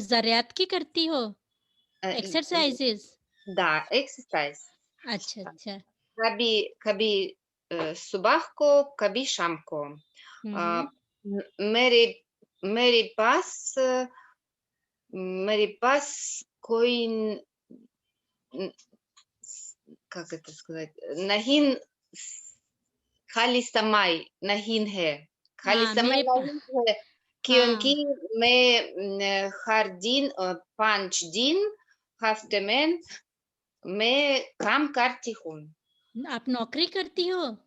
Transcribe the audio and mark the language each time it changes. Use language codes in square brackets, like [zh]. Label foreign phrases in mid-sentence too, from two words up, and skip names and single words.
[hi] ज़रात की करती हो? एक्सरसाइज़ेज़? Да, एक्सरसाइज. अच्छा. कभी सुबह को, कभी शाम को. मेरे पास कोई [ru] как это сказать, [hi] नहीं, खाली समय नहीं है. खाली समय नहीं है क्योंकि मैं हर दिन 5 दिन हफ्ते में मैं काम करती हूँ. आप नौकरी करती हो?